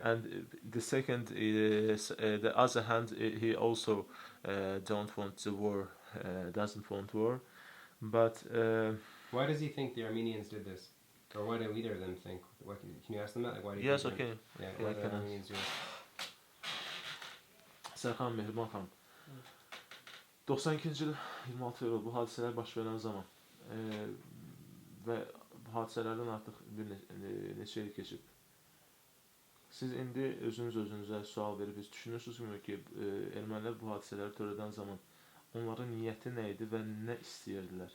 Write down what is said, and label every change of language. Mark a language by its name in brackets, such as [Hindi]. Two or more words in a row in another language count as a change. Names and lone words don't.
[English] And the second is the other hand, he also don't want the war, doesn't want war, but Why does he think the Armenians did this? Or why do either of them think? What, can you ask them that? Like, why do you yes, think okay. Yeah, Yeah, why do the can I- Armenians do this? [Azerbaijani] Serkan Mehriban xanım. 92-ci il 26 fevral bu hadisələr baş verən zaman və bu hadisələrdən artıq bir neçə il keçib. Siz indi özünüzə sual verib düşünürsünüzmü ki, ermənilər bu hadisələri törədən zaman onların niyyəti nə idi və nə istəyirdilər?